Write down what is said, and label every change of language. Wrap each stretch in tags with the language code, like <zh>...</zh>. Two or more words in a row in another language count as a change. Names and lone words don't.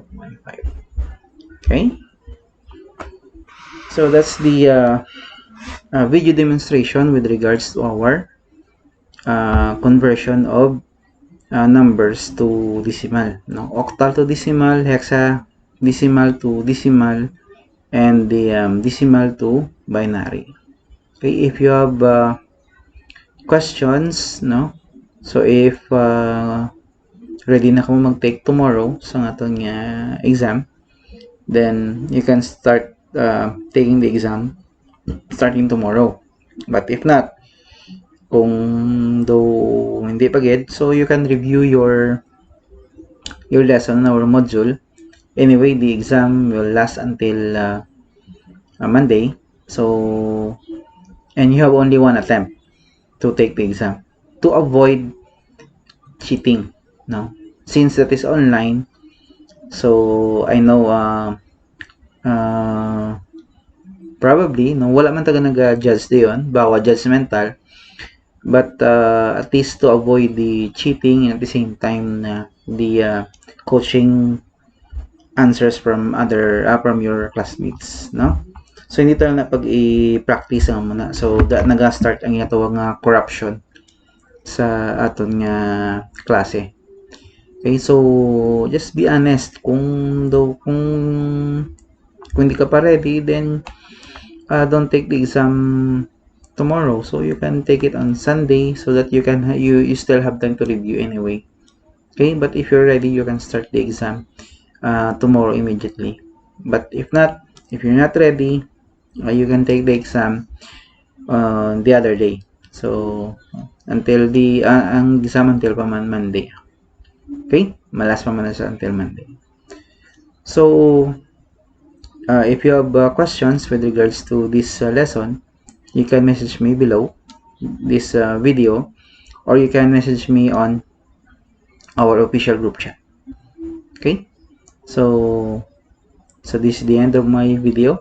<en>Okay, so that's the video demonstration with regards to our conversion of numbers to decimal, no? Octal to decimal, hexadecimal to decimal, and the decimal to binary. Okay, if you have questions, no? So if ready</en> <hil>na kamo mag-take tomorrow sa atong exam,</hil> <en>then you can start taking the exam starting tomorrow. But if not,</en> <hil>kung though hindi pa gid,</hil> <en>so you can review your lesson in our module. Anyway, the exam will last until Monday. So, and you have only one attempt to take the exam to avoid cheating, no? Since that is online, so I know probably no</en> <hil>wala man taga nag-judge diyon, bawa</hil> <en>judgmental. But at least to avoid the cheating and at the same time the coaching answers from other from your classmates, no?</en> <hil>So hindi tayo na pag i-practice ang muna. So naga-start ang ginatawag nga corruption sa aton nga klase.</hil> <en>Okay, so just be honest</en> <hil>kung hindi ka pa ready,</hil> <en>then don't take the exam tomorrow, so you can take it on Sunday so that you still have time to review anyway. Okay, but if you're ready, you can start the exam tomorrow immediately. But if you're not ready, you can take the exam the other day. So until the ang exam until pa man Monday.</en> <hil>Okay, malas pa man sa until Monday.</hil> <en>So if you have questions with regards to this lesson, you can message me below this video, or you can message me on our official group chat. Okay, so this is the end of my video.</en>